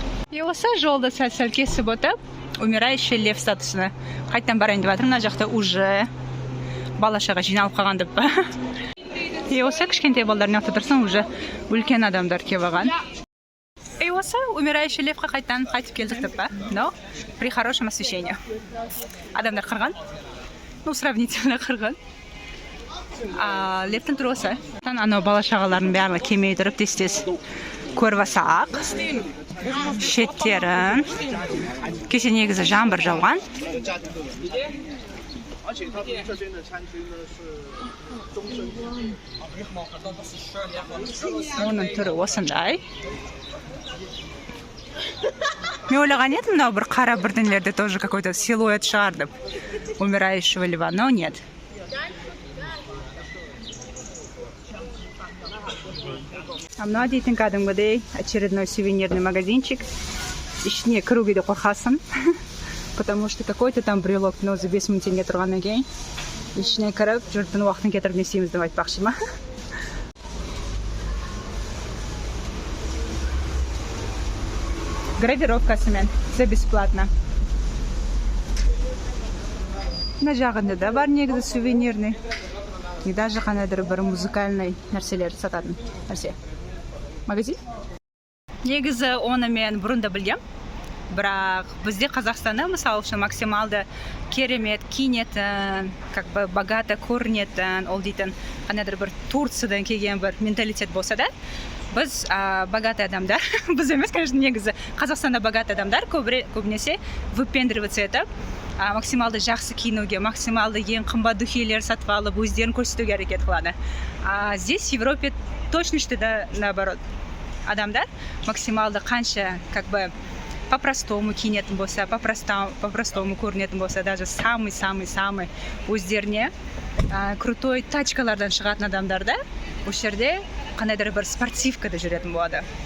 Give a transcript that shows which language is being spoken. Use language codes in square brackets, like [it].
[kk] И осы жолды сәл кесіп өтіп, умирающий лев статусына қайттан барайын деп жатыр. Мына жақта уже бала-шаға жиналып қалған деп па. И осы кішкентай балалардың жақта тұрсын, уже үлкен адамдар келіп алған. И осы умирающий левқа қайтып келдік деп па. [ru] Но при хорошем освещении. [kk] Адамдар қырған. [ru] Ну, сравнительно [kk] қырған. Левтің түрі осы. Анау бала-шағалардың бәрі келмей тұрып тез-тез көріп алсақ. Шеттерін. Кеше негізі жаңбыр жауған. Оның түрі осындай. Мен ойлаған едім, мынау бір қара бірдеңелерде [ru] тоже какой-то силуэт [kk] шығар деп. Умирающего льва, но нет. [ru] А мына дейтін кәдімгідей очередной сувенирный магазинчик. [kk] Ішіне кіруге де қорқасың. [ru] Потому что какой-то там брелок, но за [kk] 5 мың теңге тұрғаннан кейін ішіне кіріп, жұрттың уақытын кетіріп не істейміз деп айтпақшы ма. [ru] Гравировкасымен, все бесплатно. [kk] Мына жағында да бар негізі сувенирный. [ru] И даже [kk] қандайдыр бір музыкальный нәрселер сататын нәрсе. Магазин? Негізі оны мен бұрын да білгем. Бірақ бізде Қазақстанда мысалы үшін максималды керемет киінетін, [ru] как бы богато [kk] көрінетін, ол дейтін қандайдыр бір Турциядан келген бір менталитет болса да, біз богатый адамдар, біз емес, конечно, негізі Қазақстанда богатый адамдар көбінесе выпендриваться етіп, максималды жақсы киінуге, максималды ең қымбат дүниелер сатып алып, өздерін көрсетуге әрекет қылады. [ru] Здесь в Европе точности да наоборот. [kk] Адамдар максималды қанша [ru] как бы по-простому [kk] киінетін болса, по-простому көрінетін болса, даже самый өздеріне крутой тачкалардан шығатын адамдарда осы жерде қандайдыр бір спортивкада жүретін болады.